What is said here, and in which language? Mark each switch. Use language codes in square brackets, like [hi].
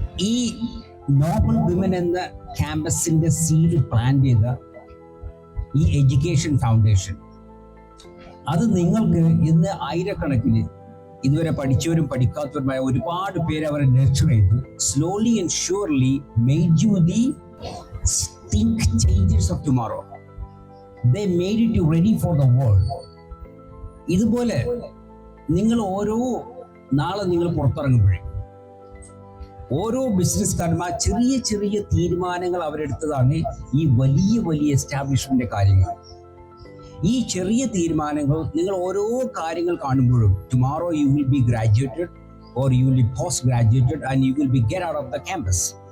[ml] ഈ Nobel women എന്ന ക്യാമ്പസിന്റെ seed plan ചെയ്ത ഈ എഡ്യൂക്കേഷൻ ഫൗണ്ടേഷൻ, അത് നിങ്ങൾക്ക് ഇന്ന് ആയിരക്കണക്കിന് ഇതുവരെ പഠിച്ചവരും പഠിക്കാത്തവരുമായ ഒരുപാട് പേര് അവരെ നർച്ചർ ചെയ്ത് [en] Slowly and surely made you the think changers of tomorrow. They made it ready for the world. [ml] ഇതുപോലെ നിങ്ങൾ ഓരോ നാളെ നിങ്ങൾ പുറത്തിറങ്ങുമ്പോഴേ ഓരോ ബിസിനസ്സുകാരന്മാർ ചെറിയ ചെറിയ തീരുമാനങ്ങൾ അവരെടുത്തതാണ് ഈ വലിയ വലിയ എസ്റ്റാബ്ലിഷ്മെന്റ് കാര്യങ്ങൾ. ഈ ചെറിയ തീരുമാനങ്ങൾ നിങ്ങൾ ഓരോ കാര്യങ്ങൾ കാണുമ്പോഴും [en] Tomorrow you will be graduated or you will be post graduated and you will be get out of the campus.